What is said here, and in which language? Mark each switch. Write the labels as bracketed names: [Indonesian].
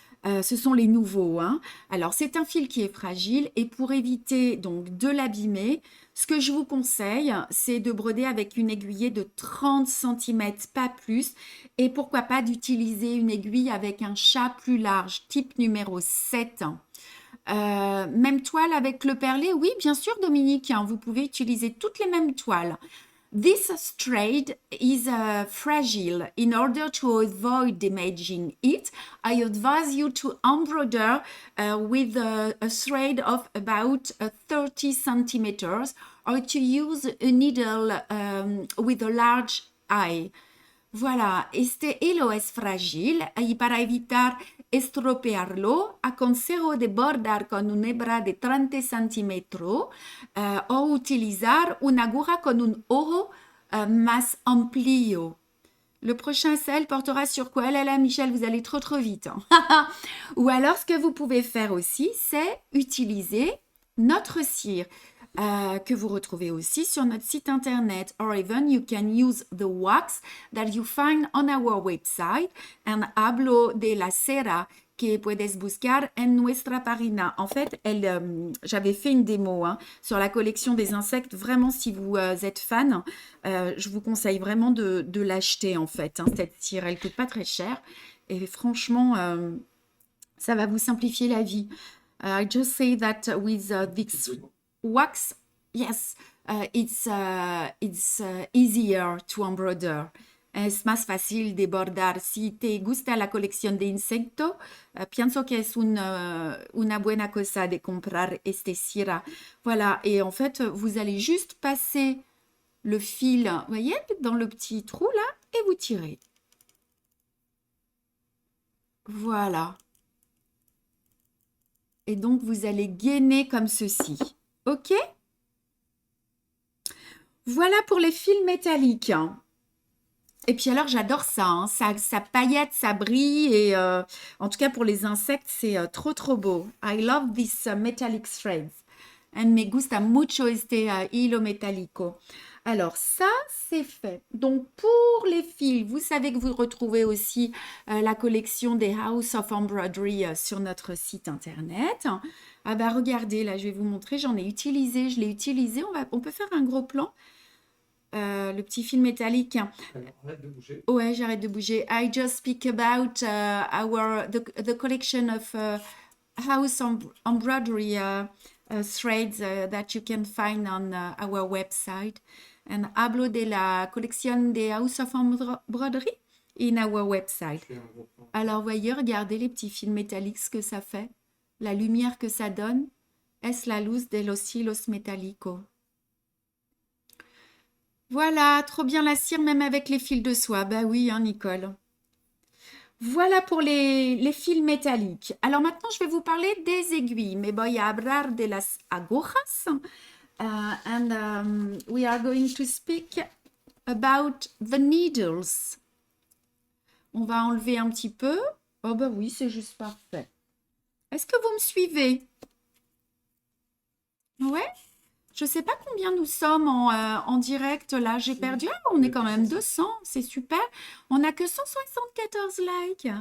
[French] Ce sont les nouveaux, hein. Alors, c'est un fil qui est fragile et pour éviter donc de l'abîmer, ce que je vous conseille, c'est de broder avec une aiguillée de 30 cm, pas plus. Et pourquoi pas d'utiliser une aiguille avec un chat plus large, type numéro 7. Même toile avec le perlé? Oui, bien sûr, Dominique, hein, vous pouvez utiliser toutes les mêmes toiles. [English] This thread is fragile. In order to avoid damaging it, I advise you to embroider with a thread of about 30 centimeters or to use a needle with a large eye. [Spanish] Voilà, este hilo es frágil y para evitar estropearlo, aconsejo de bordar con una hebra de 30 centímetros o utilizar una aguja con un ojo más amplio. [French] Le prochain sel portera sur quoi? Là, Michel, vous allez trop vite, hein. Ou alors, ce que vous pouvez faire aussi, c'est utiliser notre cire. Que vous retrouvez aussi sur notre site internet, [English] or even you can use the wax that you find on our website. [Spanish] And hablo de la cera que puedes buscar en nuestra página. [French] En fait, j'avais fait une démo hein, sur la collection des insectes. Vraiment, si vous êtes fan, je vous conseille vraiment de l'acheter en fait. Hein, cette cire, elle coûte pas très cher et franchement, ça va vous simplifier la vie. [English] I just say that with this wax, yes, it's easier to embroider. [Spanish] Es más fácil de bordar. Si te gusta la colección de insectos, pienso que es una buena cosa de comprar este cira. [French] Voilà, et en fait, vous allez juste passer le fil, vous voyez, dans le petit trou là, et vous tirez. Voilà. Et donc, vous allez gainer comme ceci. OK? Voilà pour les fils métalliques. Et puis alors, j'adore ça, hein. Ça paillette, ça brille. Et en tout cas, pour les insectes, c'est trop beau. [English] I love this metallic threads. [Spanish] And me gusta mucho este hilo metálico. [French] Alors, ça, c'est fait. Donc, pour les fils, vous savez que vous retrouvez aussi la collection des House of Embroidery sur notre site internet. Ah bah, regardez, là, je vais vous montrer. J'en ai utilisé, je l'ai utilisé. On peut faire un gros plan. Le petit fil métallique. Alors, arrête de bouger. Ouais, j'arrête de bouger. [English] I just speak about the collection of House Embroidery threads that you can find on our website. [Spanish] and hablo de la colección de House of Embroidery [English] in our website. [French] Je fais un gros plan. Alors, voyez, regardez les petits fils métalliques, ce que ça fait. La lumière que ça donne. [Spanish] Es la luz de los hilos metálicos. [French] Voilà, trop bien la cire, même avec les fils de soie. Bah oui, hein, Nicole. Voilà pour les fils métalliques. Alors maintenant, je vais vous parler des aiguilles. [Spanish] Me voy a hablar de las agujas. [English] And we are going to speak about the needles. [French] On va enlever un petit peu. Oh bah oui, c'est juste parfait. Est-ce que vous me suivez? Ouais? Je ne sais pas combien nous sommes en direct là. J'ai perdu. Ah, on est quand même 200. C'est super. On n'a que 174 likes.